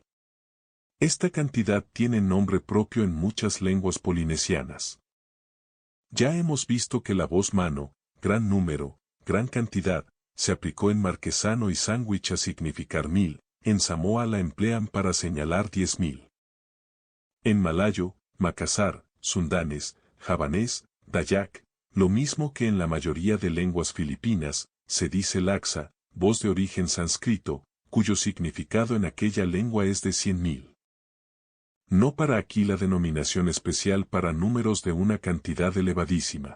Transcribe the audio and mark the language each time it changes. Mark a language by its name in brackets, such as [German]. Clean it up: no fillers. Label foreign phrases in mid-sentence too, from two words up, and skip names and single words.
[Spanish] Esta cantidad tiene nombre propio en muchas lenguas polinesianas. Ya hemos visto que la voz mano, gran número, gran cantidad, se aplicó en marquesano y sándwich a significar 1000, en Samoa la emplean para señalar 10.000. En malayo, Makassar, sundanés, javanés, dayak, lo mismo que en la mayoría de lenguas filipinas, se dice laksa, voz de origen sánscrito, cuyo significado en aquella lengua es de 100.000. No para aquí la denominación especial para números de una cantidad elevadísima.